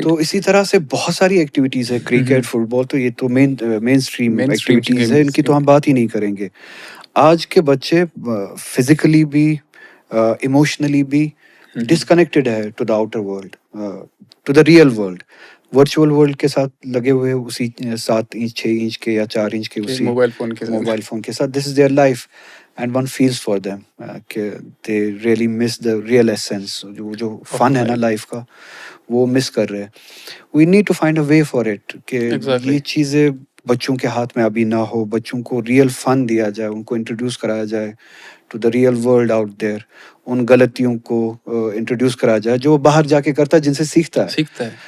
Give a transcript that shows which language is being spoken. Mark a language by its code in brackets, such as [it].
[ur] تو اسی طرح سے بہت ساری ایکٹیویٹیز ہے, کرکٹ, فٹ بال, تو یہ تو مین اسٹریم ایکٹیویٹیز ہے, ان کی تو ہم بات ہی نہیں کریں گے. آج کے بچے فزیکلی بھی ایموشنلی بھی ڈسکنیکٹڈ ہے [en] To the outer world, to the real world. [ur] Virtual world کے ساتھ لگے ہوئے اسی 7 انچ 6 انچ کے یا 4 انچ کے اسی موبائل فون کے [en] ساتھ. This is their life and one feels for them کہ they really miss the real essence. [ur] جو فن ہے نا لائف کا, وہ مس کر رہے ہیں. [en] we need to find a way for it [ur] کہ یہ چیزیں بچوں کے ہاتھ میں ابھی نہ ہو, بچوں کو ریئل فن دیا جائے, ان کو انٹروڈیوس کرایا جائے [en] To the real world out there. [ur] ان غلطیوں کو انٹروڈیوس کرایا جائے جو وہ باہر جا کے کرتا ہے, جن سے سیکھتا ہے.